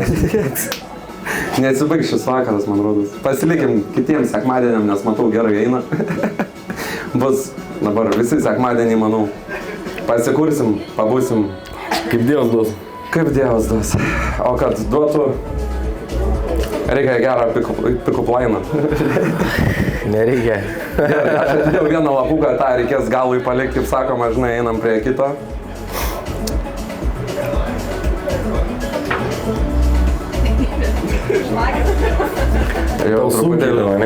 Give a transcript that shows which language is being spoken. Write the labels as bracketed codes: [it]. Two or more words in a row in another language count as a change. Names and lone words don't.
[lt] Neatsibaigs šis vakaras, man rodos. Pasilikim kitiems sekmadieniam, nes matau gerai eina. Bus dabar visi sekmadienį, manau. Pasikursim, pabūsim. Kaip Dievas duos. Kaip Dievas duos. O kad duotų, reikia gerą [en] pick-up line. [lt] Nereikia. Aš atidėjau vieną lapuką, tą reikės galui palikti, kaip sakoma, žinai, einam prie kito. Jau truputėlį.